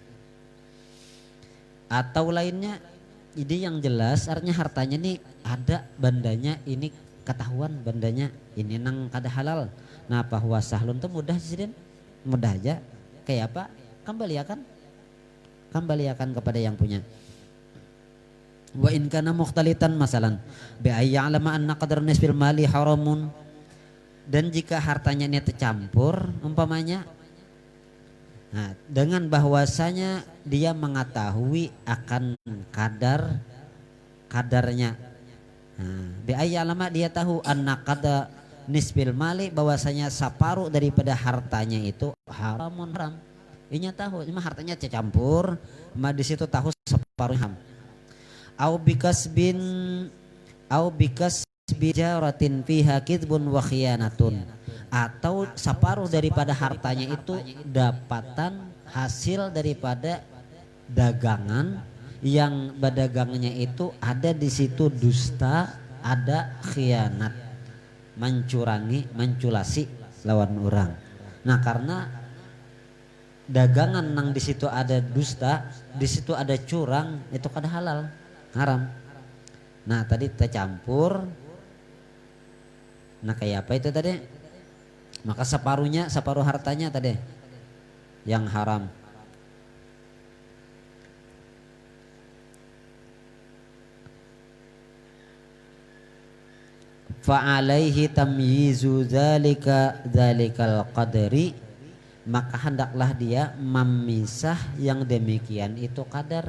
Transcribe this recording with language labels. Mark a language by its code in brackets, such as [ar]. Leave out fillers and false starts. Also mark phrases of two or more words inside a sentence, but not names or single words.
[id] Atau lainnya, ini yang jelas artinya hartanya nih ada bandanya, ini ketahuan bandanya ini [bjn] nang kada halal. [id] Nah, bahwa sahlun itu mudah sih, mudah aja. Kayak apa? Kembaliakan kepada yang punya. [ar] وإن كان مختلطا مثلا بأن يعلم أن قدر نصف المال حرام. [id] Dan jika hartanya ini tercampur umpamanya, nah, dengan bahwasanya dia mengetahui akan kadarnya. Nah, [ar] بأن يعلم [id] dia tahu [ar] أن قدر نصف المال, [id] bahwasanya separuh daripada hartanya itu haramun haram. [bjn] Inya tahu, cuma hartanya tercampur, ma di situ tahu separuh haram. [ar] أو بكسب تجارة فيها كذب وخيانة, [id] atau separuh daripada hartanya itu dapatan hasil daripada dagangan yang berdagangannya itu ada di situ dusta, ada khianat, mencurangi, menculasi lawan orang. [bjn] Nah, karena dagangan nang di situ ada dusta, di situ ada curang, itu kada halal, [id] haram. Nah, tadi tercampur. Nah, kayak apa itu tadi? Maka separuh hartanya tadi yang haram. [ar] فعليه تمييز ذلك القدر, [id] maka hendaklah dia memisah yang demikian itu kadar.